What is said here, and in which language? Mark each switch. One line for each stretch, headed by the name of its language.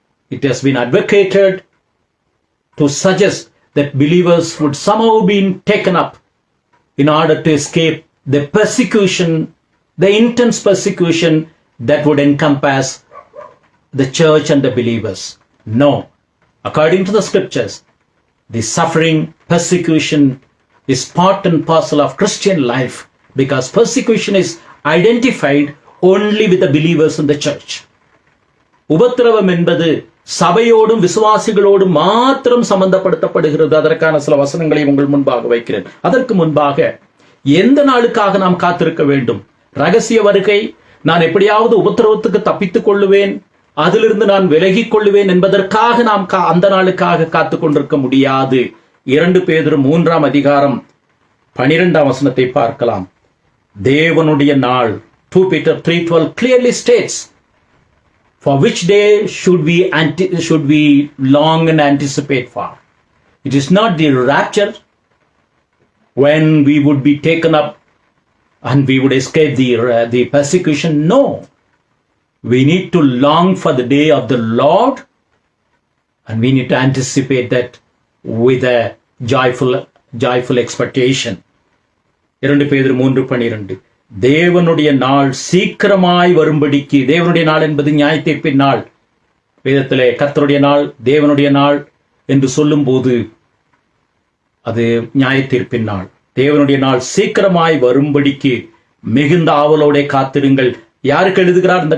English: It has been advocated to suggest that believers would somehow be taken up in order to escape the persecution, the intense persecution that would encompass the church and the believers. No, according to the scriptures, the suffering, persecution is part and parcel of Christian life, because persecution is identified only with the believers in the church.
Tamil: உபத்திரவம் என்பது சபையோடும் விசுவாசிகளோடும் மாத்திரம் சம்பந்தப்படுத்தப்படுகிறது. அதற்கான சில வசனங்களை உங்கள் முன்பாக வைக்கிறேன். அதற்கு முன்பாக எந்த நாளுக்காக நாம் காத்திருக்க வேண்டும்? ரகசிய வருகை, நான் எப்படியாவது உபத்திரவத்துக்கு தப்பித்துக் கொள்ளுவேன், அதிலிருந்து நான் விலகிக் கொள்ளுவேன் என்பதற்காக நாம் அந்த நாளுக்காக காத்துக் கொண்டிருக்க முடியாது. 2 பேதுரு 3 அதிகாரம் 12 வசனத்தை பார்க்கலாம். தேவனுடைய நாள்,
English: 2 Peter 3:12 clearly states For which day should we long and anticipate for? It is not the rapture, when we would be taken up and we would escape the persecution. No. We need to long for the day of the Lord, and we need to anticipate that with a joyful expectation.
Tamil: 2 பேதுரு 3:12. தேவனுடைய நாள் சீக்கிரமாய் வரும்படிக்கு, தேவனுடைய நாள் என்பது நியாயத்தீர்ப்பின் நாள். வேதத்திலே கர்த்தருடைய நாள், தேவனுடைய நாள் என்று சொல்லும் போது அது நியாயத்தீர்ப்பின் நாள். தேவனுடைய நாள் சீக்கிரமாய் வரும்படிக்கு மிகுந்த ஆவலோட காத்திருங்கள். யாருக்கு எழுதுகிறார்?